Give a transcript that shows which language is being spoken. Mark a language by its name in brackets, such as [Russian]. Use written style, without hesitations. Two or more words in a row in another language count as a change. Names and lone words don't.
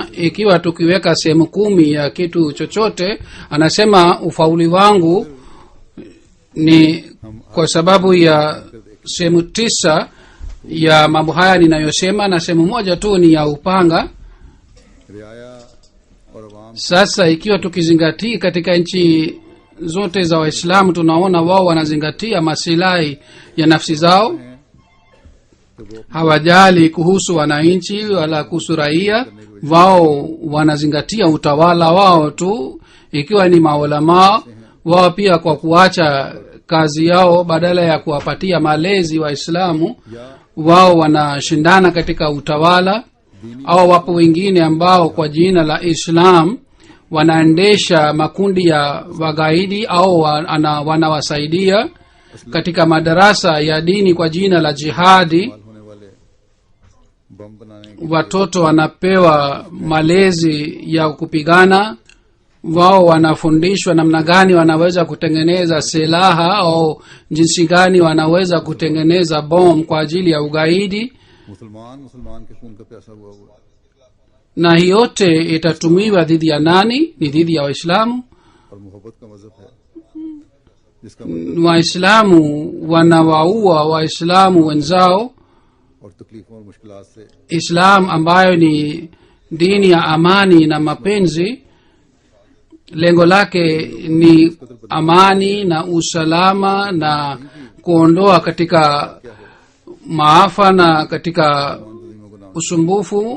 [Swahili] Ikiwa tukiweka sehemu 10 ya kitu chochote, anasema ufauli wangu ni kwa sababu ya sehemu 9 ya mambo haya ninayosema, na sehemu moja tu ni ya upanga. [Urdu] رعایا اور عوام [Swahili] Sasa ikiwa tukizingatia katika nchi zote za Waislamu, tunaona wao wanazingatia masilahi ya nafsi zao, [Urdu] تو وہ [Swahili] hawajali kuhusu wananchi wala kuhusu raia. Wao wanazingatia utawala wao tu. Ikiwa ni maulamaa, wao pia kwa kuacha kazi yao, badala ya kuwapatia malezi Waislamu, wao wanashindana katika utawala. Au wapo wengine ambao kwa jina la Islam wanaendesha makundi ya wagaidi au wanawasaidia katika madarasa ya dini kwa jina la jihadi. [Urdu] ہونے والے بم بنانے کی [Swahili] Watoto wanapewa malezi ya kupigana, wao wanafundishwa namna gani wanaweza kutengeneza silaha au jinsi gani wanaweza kutengeneza bomu kwa ajili ya ugaidi, [Urdu] مسلمان کے خون کا پیاسا ہوا ہوا [Swahili] na hii yote itatumiwa dhidi ya nani? Ni dhidi ya Waislamu. [Urdu] اور محبت کا مذہب ہے جس کا مطلب [Swahili] Waislamu wanawaua Waislamu wenzao. [Urdu] اور تکلیفوں اور مشکلات سے [Swahili] Islam ambayo ni dini ya amani na mapenzi, lengo lake ni amani na usalama na kuondoa katika maafa na katika usumbufu.